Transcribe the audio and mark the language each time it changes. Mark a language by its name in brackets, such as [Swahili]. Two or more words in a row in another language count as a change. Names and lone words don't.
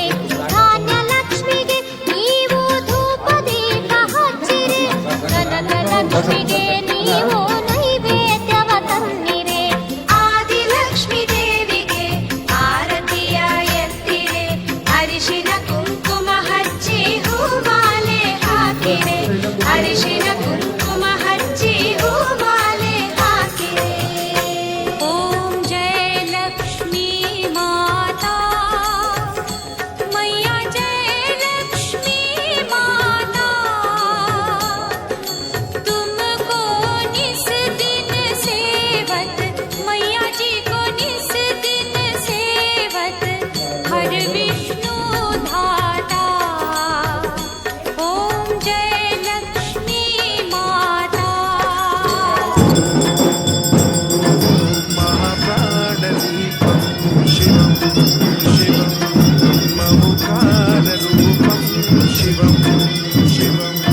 [Kannada] ಧಾನ್ಯಲಕ್ಷ್ಮಿಗೆ ನೀವು ಧೂಪ ದೀಪ ಹಚ್ಚಿರೆ ಧನಲಕ್ಷ್ಮಿಗೆ ನೀವು ನೈವೇದ್ಯವ ತನ್ನಿರೆ ಆದಿಲಕ್ಷ್ಮೀ ದೇವಿಗೆ ಆರತಿಯ ಎತ್ತಿರೆ ಅರಿಶಿನ ಕುಂಕುಮ ಹಚ್ಚಿ ಹೂಮಾಲೆ ಹಾಕಿರೆ ಅರಿಶಿನ ಕುಂಕುಮ ಹಚ್ಚಿ ಹೂಮಾಲೆ ಹಾಕಿರೆ [Hindi] ओम जय लक्ष्मी माता मैया जय लक्ष्मी माता तुमको निस दिन सेवत मैया जी को निस दिन सेवत हर विष्णु धाता ओम जय लक्ष्मी माता [Sanskrit] महाप्राणदीपं शिवं शिवं ममुखाररूपं शिवं शिवं